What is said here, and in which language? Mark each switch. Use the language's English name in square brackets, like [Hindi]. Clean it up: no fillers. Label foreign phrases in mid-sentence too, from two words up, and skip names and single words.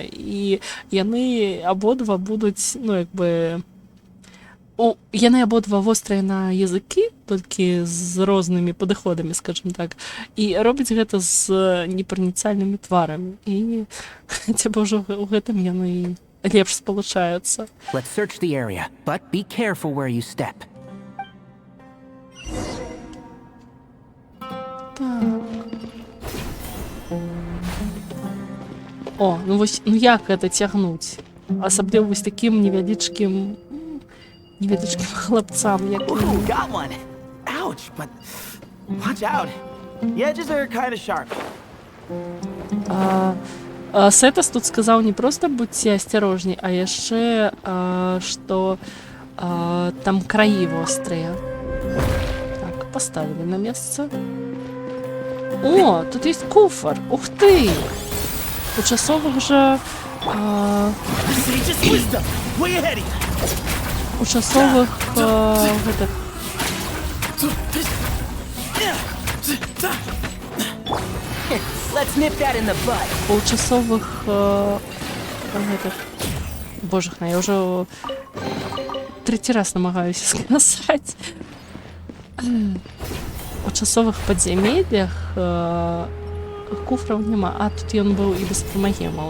[Belarusian] І яны абодва будуць, ну, як бы... Яны абодва вострыя на языкі, толькі з рознымі падыходамі, скажем так, і робяць гэта з непраніцальнымі тварамі. І хаця б ўжо ў гэтым яны лепш спалучаюцца. [English] Let's search the area, but be careful where you step. [Belarusian] Так. О, ну вось, ну як гэта цягнуць? Асабліва вось такім невялічкім хлопцам, як [English] Ooh, got one. Ouch, but watch out. The edges are kind of sharp. [Belarusian] Сетас тут сказаў не проста будьце асцярожней, а яшчэ, што там краі вострыя. Так, поставілі на месца. О, тут есть куфар. Ух ты! У часовых жа... У часовых гэтых... [English] Let's nip that in the bud. [Belarusian] У часовых гэтых... Божахна, я ўжо трэці раз намагаюся сказаць. У часовых падзямеллях куфраў няма. А тут ён быў і без прамагемаў.